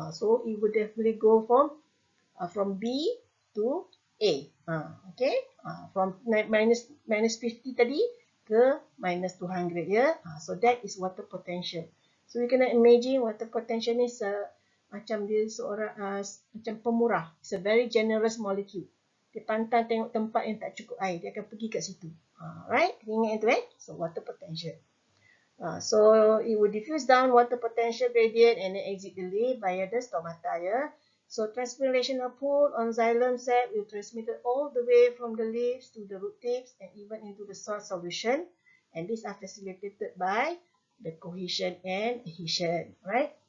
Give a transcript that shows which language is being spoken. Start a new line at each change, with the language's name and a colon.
English: So it would definitely go from B to A. Okay? From minus 50
Malay: tadi ke
English: minus 200 ya. So that is water potential. So you
Malay: kena
English: imagine water potential
Malay: ni macam dia seorang macam pemurah.
English: It's a very generous molecule.
Malay: Dia pantang tengok tempat yang tak cukup air, dia akan pergi kat situ.
English: Right?
Malay: Ingat itu
English: So water potential. So it will diffuse down water potential gradient and then exit the leaf via the stomata. So transpirational pool on xylem sap will transmit all the way from the leaves to the root tips and even into the soil solution. And these are facilitated by the cohesion and adhesion. Right?